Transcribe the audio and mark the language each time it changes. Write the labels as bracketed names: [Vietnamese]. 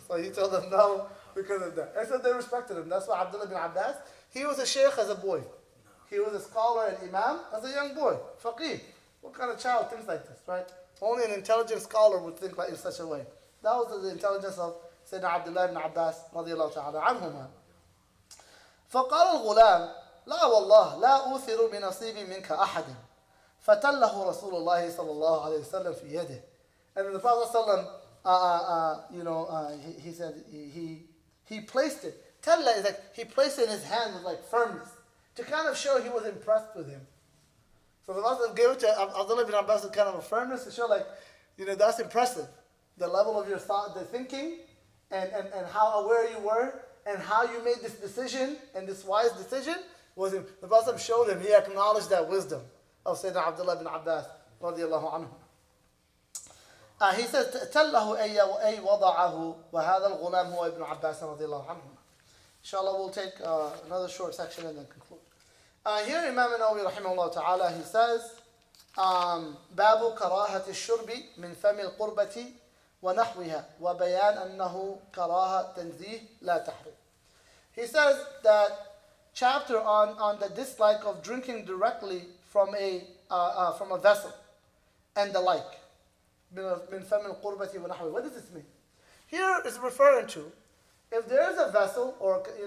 [English] So he told them no because of that. And so they respected him. That's why Abdullah ibn Abbas, he was a sheikh as a boy. He was a scholar and imam as a young boy. Faqih. What kind of child thinks like this, right? Only an intelligent scholar would think like in such a way. That was the intelligence of Sayyidina Abdullah ibn Abbas radiallahu ta'ala anhuma. [Arabic] فقال الغلام لا والله لا أوثر بنصيبي منك أحدا فتله رسول الله صلى الله عليه وسلم في يده. [English] And then the Prophet he said he placed it. Talla is like he placed it in his hand with like firmness to kind of show he was impressed with him. So the Prophet gave it to Abdullah ibn Abbas with kind of a firmness to show like, that's impressive. The level of your thought, the thinking, and how aware you were, and how you made this decision, and this wise decision, was him. The Prophet showed him, he acknowledged that wisdom of Sayyidina Abdullah ibn Abbas radiallahu anhu. He says, [Arabic] تَلَّهُ أَيْ وَضَعَهُ وَهَذَا الْغُلَامُ هُوَ ابن عباس رضي الله عنه. [English] Inshallah, we'll take another short section and then conclude. Here Imam Nawawi rahimahullah ta'ala, he says, [Arabic] باب كراهة الشرب من فم القربة ونحوها وبيان أنه كراهة تنزيه لا تحريم. [English] He says that chapter on the dislike of drinking directly from a vessel and the like. [Arabic] من فم القربة ونحوها. [English] What does this mean? Here is referring to if there is a vessel or